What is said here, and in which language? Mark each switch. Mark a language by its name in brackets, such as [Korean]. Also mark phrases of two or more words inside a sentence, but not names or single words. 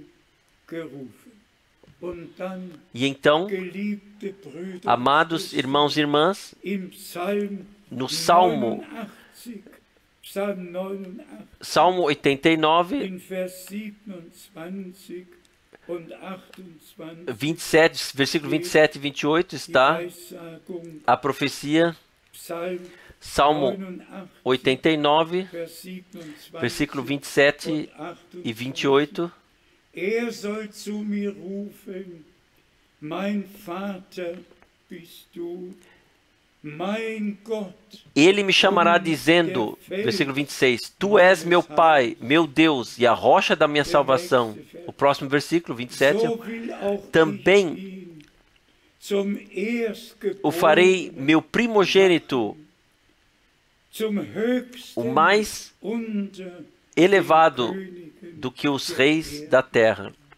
[Portuguese] E então, amados irmãos e irmãs, no Salmo 89, 27, versículo 27 e 28 está a profecia. Salmo 89, versículo 27 e 28. [German] Soll zu mir rufen, mein Vater bist du, mein Gott. [Portuguese] Ele me chamará dizendo, versículo 26, tu és meu Pai, meu Deus e a rocha da minha salvação. O próximo versículo, 27, também o farei meu primogênito, o mais elevado do que os reis da terra.